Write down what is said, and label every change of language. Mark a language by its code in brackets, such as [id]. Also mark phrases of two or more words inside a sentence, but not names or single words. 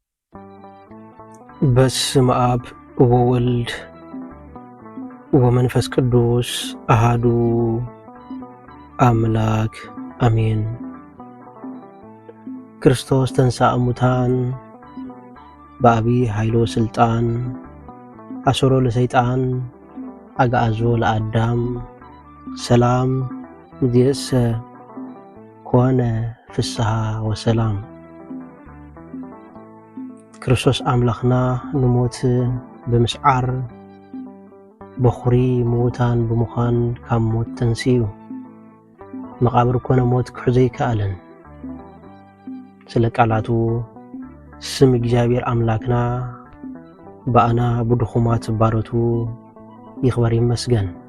[gez] በስመ አብ ወወልድ ወመንፈስ ቅዱስ አሃዱ አምላክ አሜን። ክርስቶስ ተንሥአ እሙታን በአቢይ ኃይሎ ስልጣን አሰሮ ለሰይጣን አግዓዞ ለአዳም ሰላም እምይእዜሰ ኮነ ፍስሐ ወሰላም። [ti] ክርስቶስ አምላኽና ንሞት ብምስዓር በኹሪ ምዉታን ብምዃን ካብ ሞት ተንስኡ መቃብር ኮነ ሞት ክሕዞ ኣይከኣለን። ስለ ቃላቱ ስም እግዚአብሔር አምላክና በአና ብድኹማት ባሮቱ ይኽበር ይመስገን።